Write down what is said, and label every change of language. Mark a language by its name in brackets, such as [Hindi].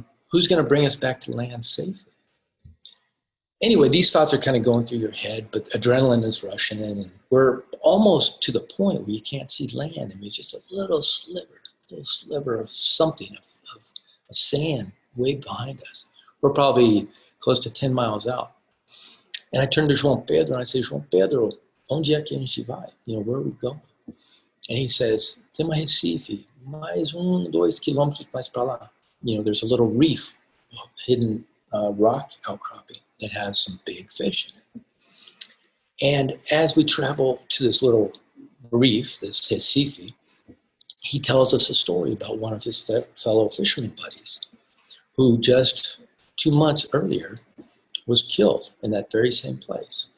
[English] Who's going to bring us back to land safely? Anyway, these thoughts are kind of going through your head, but adrenaline is rushing in, and we're almost to the point where you can't see land. I mean, just a little sliver of something, of sand way behind us. We're probably close to 10 miles out. And I turned to João Pedro and I say, João Pedro, [Portuguese] onde é que a gente vai? [English] You know, where are we going? And he says, [Portuguese] tem uma Recife, mais 2 quilômetros mais para lá. [English] You know, there's a little reef, hidden rock outcropping that has some big fish in it. And as we travel to this little reef, this Recife, he tells us a story about one of his fellow fisherman buddies who just 2 months earlier was killed in that very same place.